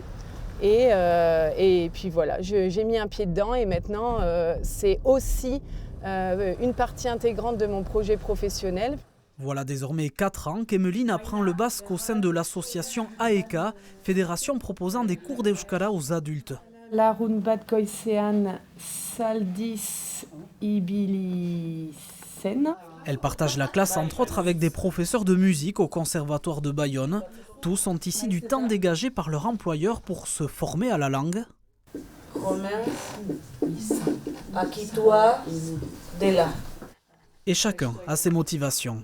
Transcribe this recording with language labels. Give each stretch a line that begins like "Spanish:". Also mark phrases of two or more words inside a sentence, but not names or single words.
French: Et puis voilà, j'ai mis un pied dedans et maintenant c'est aussi une partie intégrante de mon projet professionnel. Voilà désormais 4 ans qu'Emmeline apprend le basque au sein de l'association AECA, fédération proposant des cours d'euskara aux adultes.
Basque: Larun bat goizean saldiz ibili zen.
French: Elle partage la classe entre autres avec des professeurs de musique au conservatoire de Bayonne. Tous ont ici du temps dégagé par leur employeur pour se former à la langue. Et chacun a ses motivations.